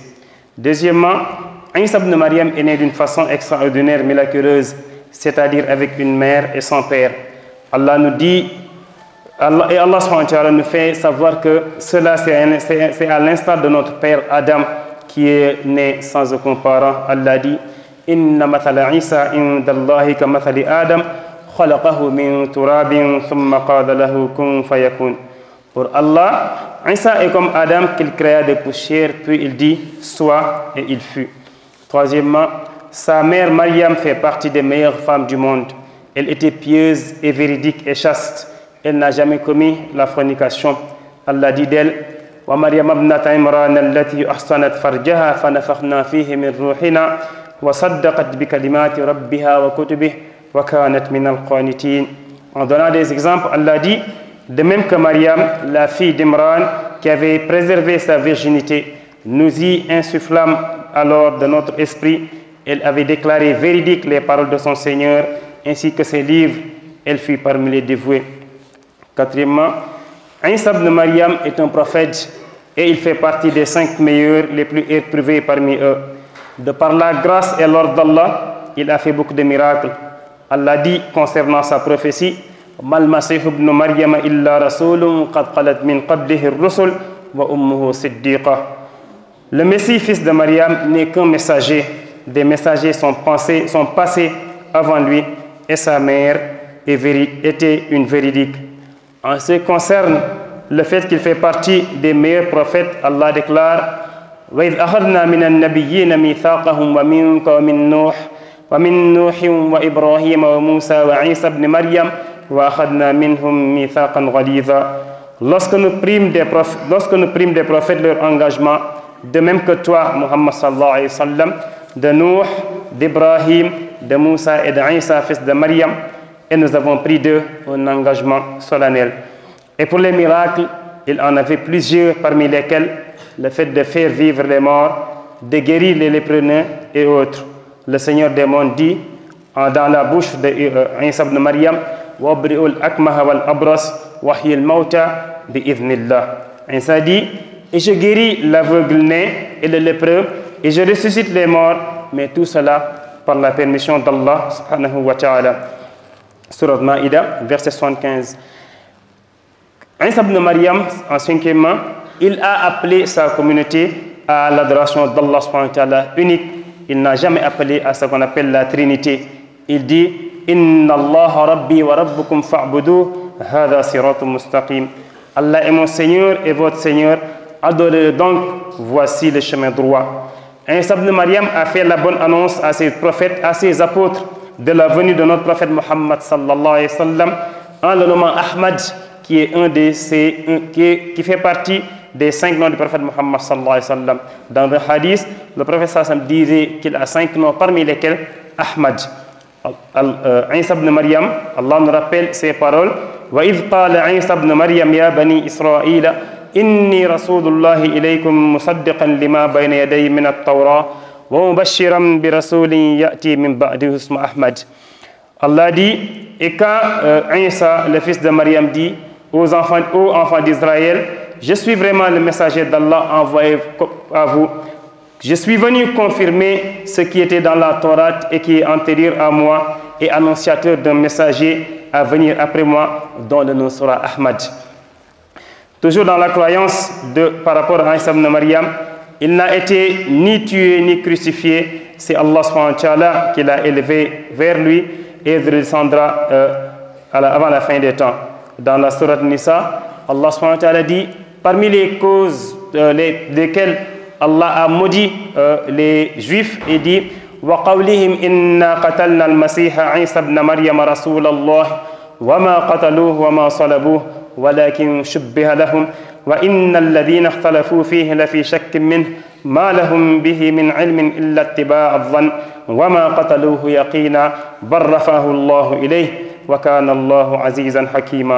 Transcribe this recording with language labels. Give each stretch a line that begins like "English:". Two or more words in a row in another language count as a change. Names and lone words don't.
French: Deuxièmement, Isa ibn Maryam est né d'une façon extraordinaire, miraculeuse, c'est-à-dire avec une mère et son père. Allah nous dit, Allah
Arabic: سبحانه وتعالى
French: nous fait savoir que cela c'est à l'instar de notre père Adam qui est né sans aucun parent. Allah dit,
Arabic: إن مثل عيسى عند الله كمثل آدم.
French: Pour Allah, Isa est comme Adam qu'il créa de poussière, puis il dit sois et il fut. Troisièmement, sa mère Maryam fait partie des meilleures femmes du monde. Elle était pieuse et véridique et chaste. Elle n'a jamais commis la fornication. Allah dit d'elle
Arabic: ومريم ابنت عمران التي أحصنت فرجها فنفخنا فيه من روحنا وصدقت بكلمات ربها وكتبه.
French: En donnant des exemples, Allah dit, de même que Maryam, la fille d'Imran, qui avait préservé sa virginité, nous y insufflâmes alors de notre esprit, elle avait déclaré véridiques les paroles de son Seigneur, ainsi que ses livres, elle fut parmi les dévoués. Quatrièmement, Isa ibn Maryam est un prophète et il fait partie des 5 meilleurs, les plus éprouvés parmi eux. De par la grâce et l'ordre d'Allah, il a fait beaucoup de miracles. Allah dit concernant sa prophétie
Arabic: ما المسيح ابن مريم إلا رسول قد خلت من قبله الرسل وأمه صديقة.
French: Le Messie fils de Maryam n'est qu'un messager. Des messagers sont passés avant lui et sa mère était une véridique. En ce qui concerne le fait qu'il fait partie des meilleurs prophètes, Allah déclare
Arabic: وإذ أخذنا من النبيين ميثاقهم ومنك ومن نوح ومن نوح وإبراهيم وموسى وعيسى ابن مريم وأخذنا منهم ميثاقا غليظا.
French: Lorsque nous prîmes des prophètes leur engagement, de même que toi, Muhammad
Arabic: صلى الله عليه وسلم,
French: de Nuh, d'Ibrahim, de Moussa et d'Isa, fils de Maryam, et nous avons pris d'eux un engagement solennel. Et pour les miracles, il en avait plusieurs, parmi lesquels le fait de faire vivre les morts, de guérir les lépreux et autres. le Seigneur des mondes dit dans la bouche de Isa ibn Maryam,
Arabic: وَأُبْرِئُ الْأَكْمَهَ وَالْأَبْرَصَ وَأُحْيِي الْمَوْتَى بِإِذْنِ اللَّهِ.
French: Isa dit, et je guéris l'aveugle-né et le lépreux, et je ressuscite les morts, mais tout cela par la permission d'Allah
Arabic: سبحانه وتعالى.
French: Surat Maïda, verset 75. Isa ibn Maryam, en cinquièmement, il a appelé sa communauté à l'adoration d'Allah
Arabic: سبحانه وتعالى
French: unique. Il n'a jamais appelé à ce qu'on appelle la Trinité. Il dit,
Arabic: Inna Allah Rabbi wa Rabbukum fa'budu, hada siratum mustaqim.
French: Allah est mon Seigneur et votre Seigneur, adorez-le donc, voici le chemin droit. Isa ibn Maryam a fait la bonne annonce à ses prophètes, à ses apôtres, de la venue de notre prophète Muhammad
Arabic: صلى الله عليه وسلم,
French: en le nommant Ahmad, qui est qui fait partie des 5 noms du prophète Muhammad
Arabic: صلى الله عليه وسلم.
French: Dans le hadith, le prophète
Arabic: صلى الله عليه وسلم
French: disait qu'il a 5 noms, parmi lesquels Ahmad. Isa ibn Maryam, Allah nous rappelle ces paroles.
Arabic: وَإِذْ قَالَ عِيسَى ابْنُ مَرْيَمَ يَا بَنِي إِسْرَائِيلَ إِنِّي رَسُولُ اللَّهِ إِلَيْكُمْ مُصَدِّقًا لِمَا بَيْنَ يَدَيَّ مِنَ التَّوْرَاةِ وَمُبَشِّرًا بِرَسُولٍ يَأْتِي مِنْ بَعْدِهِ اسْمُهُ أَحْمَدُ.
French: Allah dit, et quand Isa, le fils de Maryam, dit aux enfants d'Israël, je suis vraiment le messager d'Allah envoyé à vous. Je suis venu confirmer ce qui était dans la Torah et qui est antérieur à moi et annonciateur d'un messager à venir après moi, dont le nom sera Ahmad. Toujours dans la croyance par rapport à Isa ibn Maryam, il n'a été ni tué ni crucifié, c'est Allah
Arabic: سبحانه وتعالى
French: qui l'a élevé vers lui et il redescendra avant la fin des temps. Dans la sourate Nisa, Allah
Arabic: سبحانه وتعالى
French: dit, parmi les causes lesquelles Allah a maudit les Juifs et dit
Arabic: وَقَوْلِهِمْ إِنَّا قَتَلْنَا الْمَسِيحَ عِيسَى ابْنَ مَرْيَمَ رَسُولَ اللَّهِ وَمَا قَتَلُوهُ وَمَا صَلَبُوهُ وَلَكِنْ شُبِّهَ لَهُمْ وَإِنَّ الَّذِينَ اخْتَلَفُوا فِيهِ لَفِي شَكٍّ مِّنْهُ مَا لَهُمْ بِهِ مِنْ عِلْمٍ إِلَّا اتِّبَاعَ الظَّنِّ وَمَا قَتَلُوهُ يَقِينًا بَلْ رَفَعَهُ اللَّهُ إِلَيْهِ وَكَانَ اللَّهُ عَزِيزًا حَكِيمًا.